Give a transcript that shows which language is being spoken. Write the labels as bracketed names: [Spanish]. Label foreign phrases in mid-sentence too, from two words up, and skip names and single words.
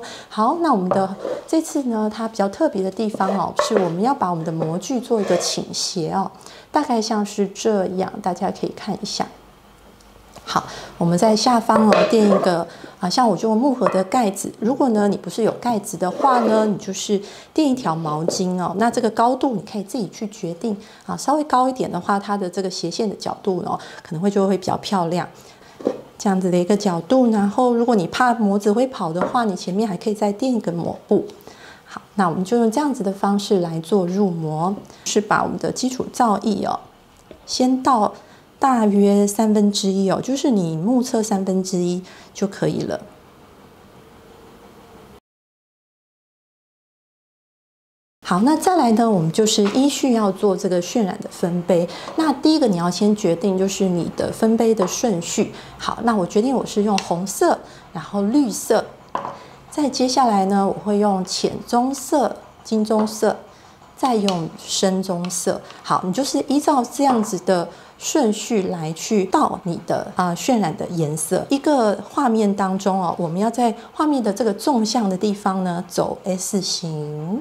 [Chinese] 好，那我們的這次呢，它比較特別的地方是我們要把我們的模具做一個傾斜大概像是這樣，大家可以看一下。好，我們在下方墊一個像我就木盒的蓋子。如果呢你不是有蓋子的話呢，你就是墊一條毛巾那這個高度你可以自己去決定稍微高一點的話，它的這個斜線的角度可能就會比較漂亮。這樣子的一個角度，然後如果你怕模子會跑的話，你前面還可以再墊一個抹布。好，那我們就用這樣子的方式來做入模，是把我們的基礎皂液先倒大約1/3就是你目測1/3就可以了。好，那再來呢，我們就是依序要做这個渲染的分杯。那第一個你要先決定就是你的分杯的順序。好，那我決定我是用紅色，然後綠色，再接下來呢，我會用淺棕色、金棕色，再用深棕色。好，你就是依照這樣子的順序來去倒你的渲染的顏色。一個畫面當中我們要在畫面的這個縱向的地方呢走 S 型。